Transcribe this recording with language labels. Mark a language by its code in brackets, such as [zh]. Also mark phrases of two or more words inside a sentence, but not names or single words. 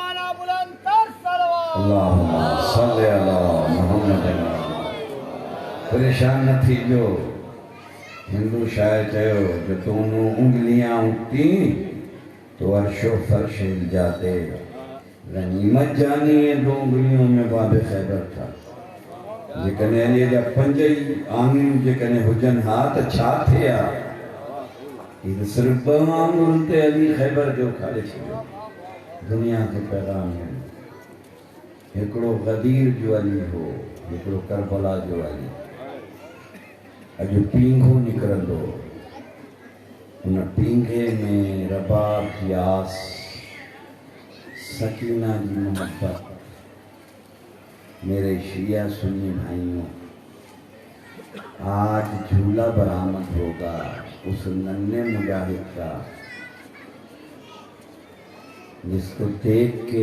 [ar] اللہم صلی اللہ محمد [sd] परेशान न थी जो हिंदू शायर चयो जो [ur] دونوں انگلیاں اٹھتی تو عرش و فرش ہل جاتے. غنیمت جانی ہے 2 انگلیوں میں باب خیبر تھا. [sd] जेकॾहिं अलीअ जा 5 ई आङिरियूं जेकॾहिं हुजनि हा त छा थे हा। हीअ त सिर्फ़ 2 आङुरियुनि ते अली खैबर जो खाले छॾियो। दुनिया खे पैगाम ॾिनो। हिकिड़ो गदीर जो अली हो, हिकिड़ो करबला जो अली। अॼु पींघो निकिरंदो, उन पींघे में [ur] رباب کی آس، سکینہ کی محبت. میرے شیعہ سنی بھائیو، آج جھولا برآمد ہوگا اس ننھے مجاہد کا جس کو دیکھ کے